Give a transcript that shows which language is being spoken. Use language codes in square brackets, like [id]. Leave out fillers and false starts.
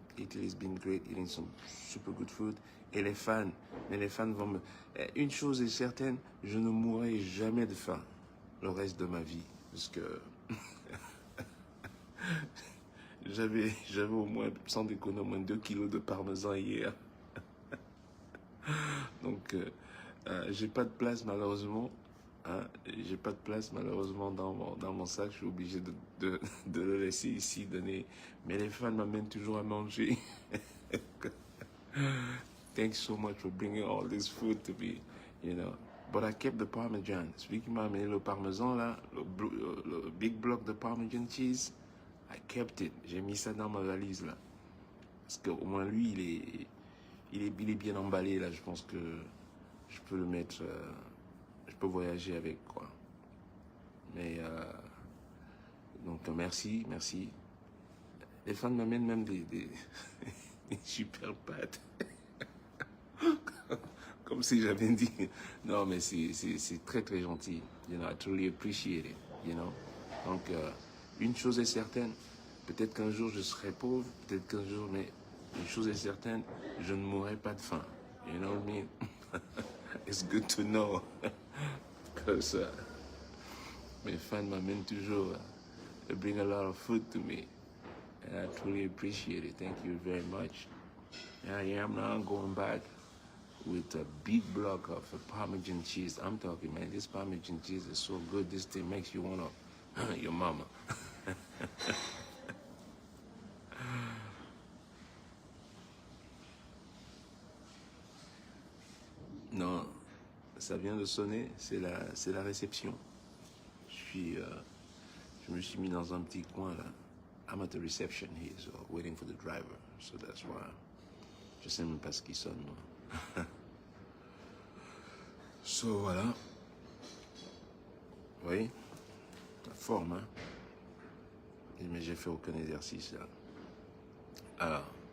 [en] Italy's been great, eating some super good food. [fr] Et les fans, mais les fans vont me... Une chose est certaine, je ne mourrai jamais de faim le reste de ma vie. Parce que j'avais au moins, sans déconner, au moins 2 kilos de parmesan hier. Donc, j'ai pas de place malheureusement. Hein, j'ai pas de place malheureusement dans mon sac. Je suis obligé de le laisser ici, donner. Mais les fans m'amènent toujours à manger. [en] Thanks so much for bringing all this food to me, you know. But I kept the Parmesan. [fr] Celui qui m'a amené le parmesan là, le [en] big block de Parmesan cheese, I kept it. [fr] J'ai mis ça dans ma valise là. Parce qu'au moins lui, il est bien emballé là. Je pense que je peux le mettre, je peux voyager avec quoi. Mais donc merci. Les fans m'amènent même des super pâtes. Comme si j'avais dit. Non, mais c'est très très gentil. [en] You know, I truly appreciate it. You know. [fr] Donc, une chose est certaine. Peut-être qu'un jour je serai pauvre, peut-être qu'un jour, mais une chose est certaine, je ne mourrai pas de faim. [en] You know what I mean? It's good to know. [fr] Because mes fans m'amènent toujours. [en] They bring a lot of food to me. And I truly appreciate it. Thank you very much. And I am now going back with a big block of Parmesan cheese. I'm talking, man, this Parmesan cheese is so good. This thing makes you want to, your mama. [fr] Non, ça vient de sonner, c'est la réception. Je me suis mis dans un petit coin là. [en] I'm at the reception here, so waiting for the driver. So that's why. [fr] Je sais même pas ce qui sonne, moi. So voilà. Oui, la forme, hein. Mais j'ai fait aucun exercice là. Alors.